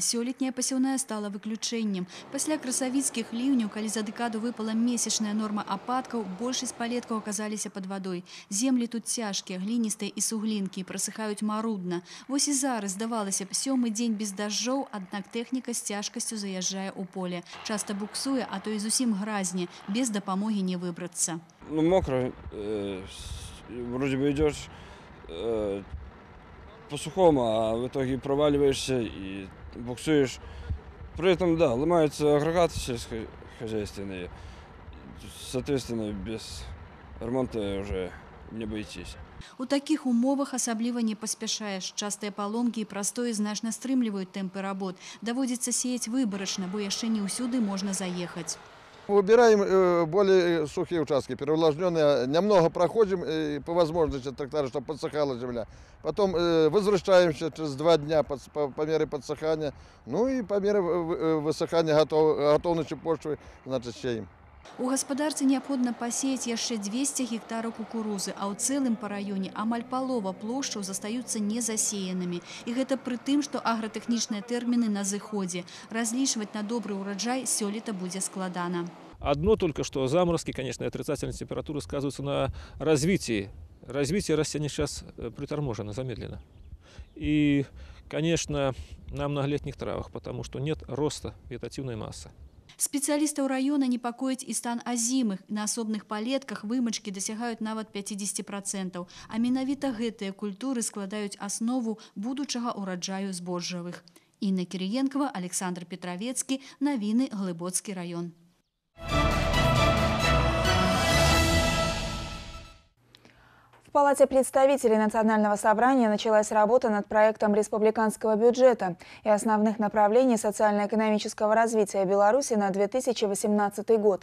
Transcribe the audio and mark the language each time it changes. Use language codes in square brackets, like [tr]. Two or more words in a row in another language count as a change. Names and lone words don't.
[be] Сёлетняя пасеўная стала выключэннем. Пасля красавіцкіх ліўняў, калі за дэкаду выпала месячная норма ападкаў, большасць палеткаў аказаліся пад вадой. Землі тут цяжкія, гліністыя і суглінкі, прасыхаюць марудна. Вось і зараз, здавалася б, 7-й дзень без дажджоў, аднак тэхніка з цяжкасцю заязджае ў поле. Часта буксуе, а то і зусім гразне, без дапамогі не выбрацца. [ru] Мокро, вроде бы идешь по сухому, а в итоге проваливаешься и буксуешь. При этом, да, ломаются агрегаты сельскохозяйственные. Соответственно, без ремонта уже не обойтись. [be] У такіх умовах асабліва не паспяшаеш. Частыя паломкі і прастоі значна стрымліваюць тэмпы работ. Даводзіцца сеяць выбарачна, бо яшчэ не ўсюды можна заехаць. [ru] Выбираем более сухие участки, переувлажненные. Немного проходим по возможности трактора, чтобы подсыхала земля. Потом возвращаемся через 2 дня по мере подсыхания. Ну и по мере высыхания готовности почвы, значит, сеем. [be] У гаспадарцы неабходна пасеяць яшчэ 200 гектараў кукурузы, а ў цэлым па раёне амаль палова плошчаў застаюцца незасеянымі. І гэта пры тым, што агратэхнічныя тэрміны на зыходзе. Разлічваць на добры ўраджай сёлета будзе складана. [ru] Одно только, что заморозки, конечно, отрицательные температуры сказываются на развитии. Развитие растений сейчас приторможено, замедлено. И, конечно, на многолетних травах, потому что нет роста вегетативной массы. [be] Спецыялістаў раёна непакоіць і стан азімых. На асобных палетках вымачкі дасягаюць нават 50%. А менавіта гэтыя культуры складаюць аснову будучага ўраджаю збожжавых. Інна Кірыенкова, Александр Петровецкі, навіны, Глыбоцкі раён. [ru] В Палате представителей Национального собрания началась работа над проектом республиканского бюджета и основных направлений социально-экономического развития Беларуси на 2018 год.